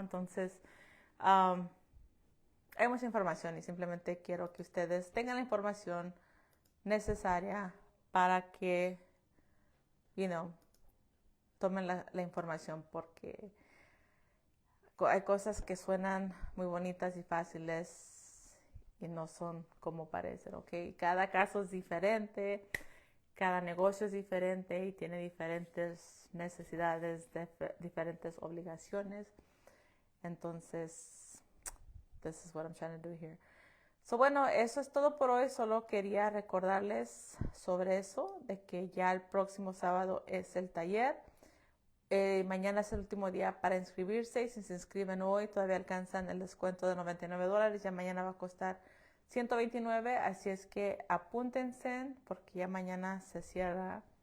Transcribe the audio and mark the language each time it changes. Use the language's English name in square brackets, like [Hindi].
[Spanish] Entonces, hay mucha información y simplemente quiero que ustedes tengan la información necesaria para que, tomen la información porque hay cosas que suenan muy bonitas y fáciles y no son como parecen, ¿ok? Cada caso es diferente, cada negocio es diferente y tiene diferentes necesidades, diferentes obligaciones. [English] Entonces, this is what I'm trying to do here. [Spanish] So, bueno, eso es todo por hoy. Solo quería recordarles sobre eso, de que ya el próximo sábado es el taller. Mañana es el último día para inscribirse y si se inscriben hoy todavía alcanzan el descuento de $99. Ya mañana va a costar $129, así es que apúntense porque ya mañana se cierra